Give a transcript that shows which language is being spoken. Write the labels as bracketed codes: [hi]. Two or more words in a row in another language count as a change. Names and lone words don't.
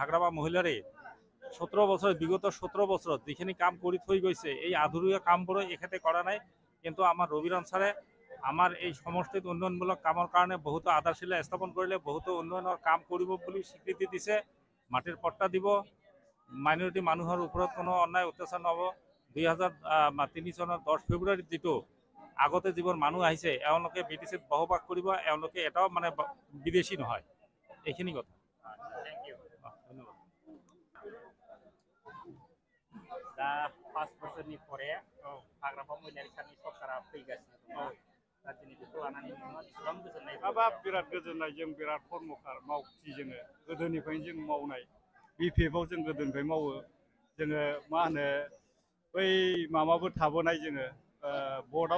[as] হাগ্ৰামা মহিলাৰে 17 বছৰ বিগত 17 বছৰত যিখিনি কাম কৰি থৈ গৈছে এই আধৰুৱা কামবোৰো এখেতে কৰা নাই কিন্তু আমাৰ ৰবিৰাম ছাৰে আমাৰ এই সমষ্টিত উন্নয়নমূলক কামৰ কাৰণে বহুতো আধাৰশিলা স্থাপন কৰিলে বহুতো উন্নয়নৰ কাম কৰিব বুলি স্বীকৃতি দিছে মাটিৰ পট্টা দিব মাইনৰিটি মানুহৰ ওপৰত কোনো অন্যায় অত্যাচাৰ নহ'ব 2003 চনৰ 10 ফেব্ৰুৱাৰীত যিটো আগতে যিবোৰ মানুহ আহিছে এওঁলোকে বিটিচিত বসবাস কৰিব এওঁলোকে এটাও মানে বিদেশী নহয় এইখিনি কথা [en] thank you [brx] ধন্যবাদ दा 5 बोसोरनि परे हाग्रामा महिलारि साननि सरकारा फैगासिनो दङ दा दिनै बेखौ लानानै नोंथाङा बेसेबां गोजोननाय हाबाब बिराद गोजोननाय जों बिराद कर्मकार मावथि जोङो गोदोनिफ्रायनो जों मावनाय बिपिएफआव जों गोदोनिफ्राय मावो जोङो मा होनो बै माबाबो थाबोनाय जोङो बर्डआव